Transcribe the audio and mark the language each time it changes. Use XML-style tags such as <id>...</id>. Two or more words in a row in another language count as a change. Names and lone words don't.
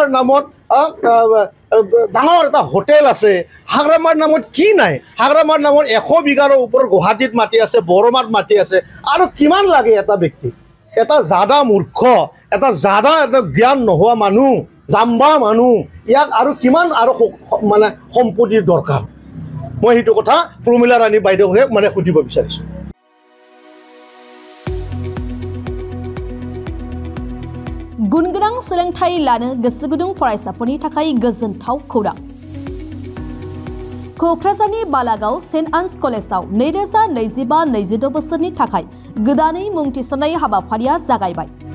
<as>নামত ডাঙৰ এটা হোটেল আছে হাগ্ৰামাৰ নামত কি নাই হাগ্ৰামাৰ নামত 100 বিঘাৰ ওপৰত গুৱাহাটীত মাটি আছে বৰমাত মাটি আছে আৰু কিমান লাগে এটা ব্যক্তি এটা জাদা মূৰ্খ এটা জাদা এটা জ্ঞান নোহোৱা মানুহ জাম্বা মানুহ ইয়াক আৰু কিমান আৰু মানে সম্পত্তিৰ দৰকাৰ মই সেইটো কথা প্ৰমীলা ৰাণী বাইদেউকে মানে সুধিব বিচাৰিছোঁ</as> <brx>गुनगोनां सोलोंथाइ लानो गोसो गुदुं फरायसाफोरनि थाखाय गोजोनथाव खौरां क'क्राझारनि बालागाव सेन्ट आन्स कलेजाव 2025-26 बोसोरनि थाखाय गोदानै मुं थिसननाय हाबाफारिया जागायबाय</brx>